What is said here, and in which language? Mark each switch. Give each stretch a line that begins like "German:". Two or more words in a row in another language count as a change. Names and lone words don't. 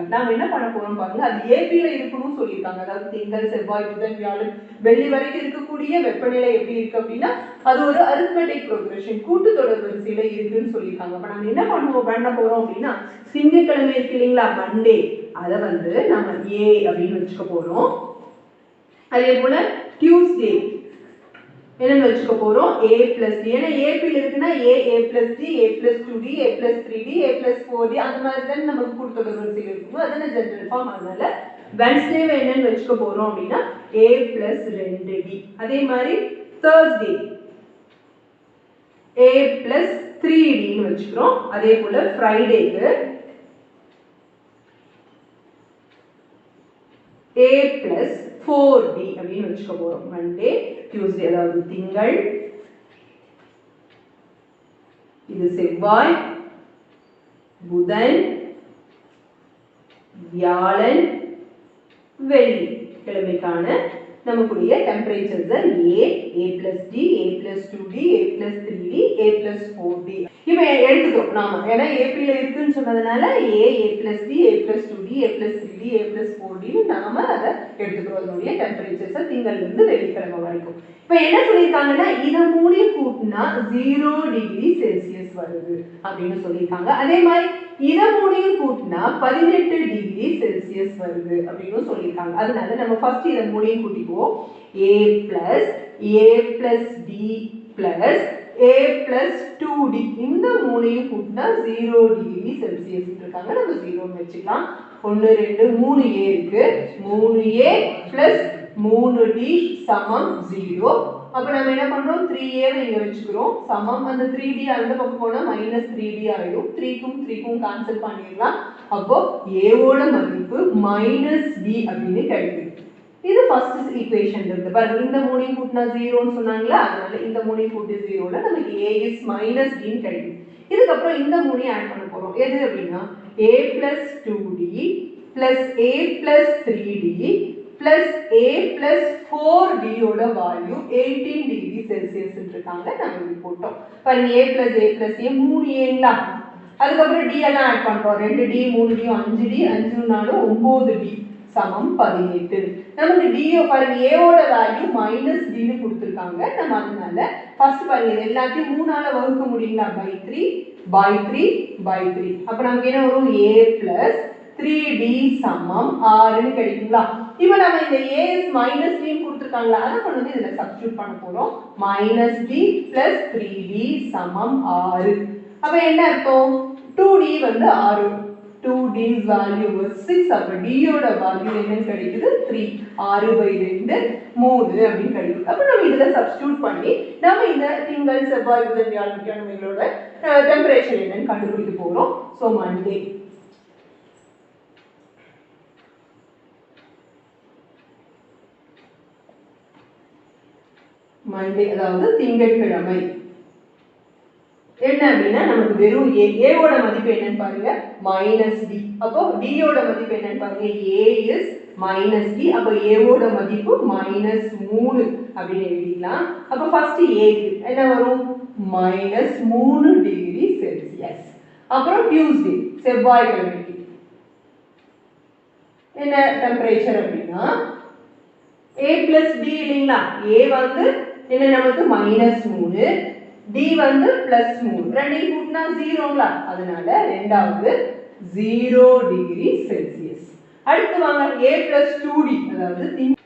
Tamil: நாம என்ன பண்ண போறோம் பாருங்க, அது ஏபில இருக்கணும்னு சொல்லியிருக்காங்க. அதாவது திங்கள், செவ்வாய், புதன், வியாழன், வெள்ளி வரைக்கும் இருக்கக்கூடிய வெப்பநிலை எப்படி இருக்கு அப்படின்னா அது ஒரு
English: arithmetic progression,
Tamil: கூட்டுத்தொடர் வரிசையில இருக்குன்னு சொல்லியிருக்காங்க. அப்ப நம்ம என்ன பண்ண போறோம் அப்படின்னா திங்கட்கிழமை இருக்கு இல்லைங்களா, மண்டே, அதை நம்ம ஏ அப்படின்னு வச்சுக்க போறோம். அதே போல டியூஸ்டே என்னன்னு வச்சுக்க போறோம்
English: a plus d.
Tamil: ஏன்னா AP ல இருக்குன்னா
English: a plus d, a plus 2d, a plus 3d, a plus 4d
Tamil: அந்த மாதிரி தான் நமக்கு கூட்டுத்தொடர் வரிசைகள் இருக்கும். அதான
English: general form.
Tamil: அதனால வெட்னஸ்டே என்னன்னு வச்சுக்க போறோம் அப்படின்னா
English: a plus 2d.
Tamil: அதே மாதிரி
English: Thursday a plus 3d
Tamil: ன்னு வச்சுக்கிறோம். அதே போல ஃப்ரைடேக்கு
English: a plus 4d
Tamil: அப்படின்னு வச்சுக்க போறோம்.
English: Monday, Tuesday
Tamil: அதாவது திங்கள், இது செவ்வாய், புதன், வியாழன், வெள்ளி கிழமைக்கான நமக்குடைய டெம்பரேச்சர்ஸ்
English: a plus d, a plus 2d, a plus 3d, a plus 4d.
Tamil: இப்போ எடுத்துக்கிறோம் நாம. ஏன்னா AP ல இருக்குன்னு சொன்னதுனால
English: a plus d, a plus 2d, a plus 3d, a plus 4d
Tamil: நாம அதை எடுத்துக்கிறோம். அதனுடைய டெம்பரேச்சர்ஸ் திங்கள்ல இருந்து வெள்ளிக்கிழமை வரைக்கும். இப்போ என்ன சொல்லியிருக்காங்கன்னா இதை மூணையும் கூட்டினா 0
English: degree Celsius
Tamil: வருது அப்படின்னு சொல்லியிருக்காங்க. அதே மாதிரி இதை மூணையும் கூட்டினா 18
English: degree Celsius
Tamil: வருது அப்படின்னு சொல்லியிருக்காங்க. அதனால நம்ம ஃபர்ஸ்ட் இதை மூணையும் கூட்டிக்குவோம்.
English: a plus d plus a plus 2d
Tamil: இந்த மூணையும் கூட்டினா 0
English: degree Celsius
Tamil: இருக்காங்க. நம்ம 0 வச்சுக்கலாம். 1 2 3a இருக்கு.
English: 3a plus 3d
Tamil: சமம் 0. அப்ப நம்ம என்ன பண்றோம் 3a வை இங்க வெச்சுக்கிறோம் சமம் அந்த 3d அந்த பக்கம் போனா -3d ஆயிடும் 3 க்கும் 3 க்கும் கேன்சல் பண்ணிரலாம் அப்போ a ஓட மதிப்பு -d அப்படினு கிடைக்குது இது
English: first equation
Tamil: இருக்கு பாருங்க இந்த மூணையும் கூட்டினா 0 ன்னு சொன்னாங்களா அதனால இந்த மூணையும் கூட்டி 0 ல நமக்கு
English: a is -d
Tamil: ன்னு கிடைக்குது இதுக்கு அப்புறம் இந்த மூணையும் ஆட் பண்ண போறோம் எது அப்படினா
English: a + 2d + a + 3d plus a plus 4d
Tamil: ஓட வேல்யூ 18
English: degree Celsius
Tamil: இருக்காங்க நம்ம இங்க போட்டோம் பாருங்க
English: a plus a 3a
Tamil: அதுக்கு அப்புறம் d எல்லாம் ஆட் பண்றோம் 2d 3d 5d 5 நாலும் 9d சமம் 18 நமக்கு d பாருங்க a ஓட வேல்யூ -d ன்னு கொடுத்திருக்காங்க நம்ம அதனால ஃபர்ஸ்ட் பாருங்க எல்லாத்தையும் 3 ஆல வகுக்க முடியுங்களா
English: by 3
Tamil: அப்ப நமக்கு என்ன வரும்
English: a plus 3d
Tamil: சமம் 6 ன்னு கிடைக்குங்களா இப்போ நாம இந்த a
English: is -d
Tamil: ன்னு கொடுத்திருக்காங்களா அத கொண்டு வந்து இதல சப்ஸ்டிட்யூட் பண்ண போறோம்
English: -d + 3d
Tamil: சமம் 6 அப்ப என்ன அர்த்தம் 2d வந்து 6
English: 2d's value was 6
Tamil: அப்ப d யோட வேல்யூ என்னன்னு கிடைக்குது 3 6/2 3 அப்படி கிடைக்குது அப்ப நம்ம இதல சப்ஸ்டிட்யூட் பண்ணி நாம இந்த திங்கள் செவ்வாய் புதன் வியாழன் கிழமைகளோட டெம்பரேச்சர் என்னன்னு கண்டுபிடிக்க போறோம் சோ மண்டே அதாவது திங்கட்கிழமை என்ன அப்படினா நமக்கு வெறும் a ஓட மதிப்பு என்னன்னு பாருங்க -d அப்போ d ஓட மதிப்பு என்னன்னு பாருங்க
English: a is -d
Tamil: அப்போ a ஓட மதிப்பு -3 அப்படி எழுதிக்கலாம் அப்போ ஃபர்ஸ்ட் a என்ன வரும் -3
English: degree Celsius
Tamil: அப்புறம் டியூஸ்டே செவ்வாய்க்கிழமைக்கு என்ன டெம்பரேச்சர் அப்படினா
English: a plus d
Tamil: இல்லீங்களா a வந்து என்ன நமக்கு -3 d வந்து +3 ரெண்டையும் கூட்டினா 0ங்களா அதனால இரண்டாவது 0
English: degree Celsius
Tamil: அடுத்து வாங்க
English: a plus 2d
Tamil: அதாவது